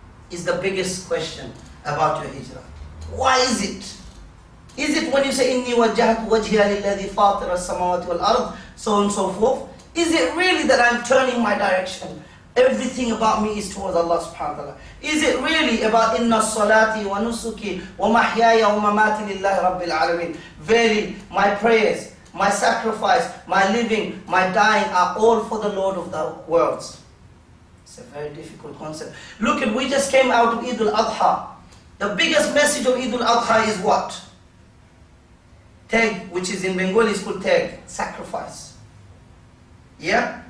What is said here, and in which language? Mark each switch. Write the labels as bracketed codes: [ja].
[en] Is the biggest question about your hijrah. Why is it? Is it when you say, [ar] إِنِّي وَجَّهْتُ وَجْهِيَ لِلَّذِي فَاطِرَ السَّمَاوَاتِ وَالْأَرْضِ, [en] so on and so forth? Is it really that I'm turning my direction? Everything about me is towards Allah subhanahu wa ta'ala. Is it really about [ar] إِنَّ الصَّلَاةِ وَنُسُكِي وَمَحْيَايَ وَمَمَاتِ لِلَّهِ رَبِّ الْعَالَمِينَ. [en] Verily, my prayers, my sacrifice, my living, my dying are all for the Lord of the worlds. It's a very difficult concept. Look at, we just came out of Eid al-Adha. The biggest message of Eid al-Adha is what? Tag, which is in Bengali is called tag, sacrifice. Yeah?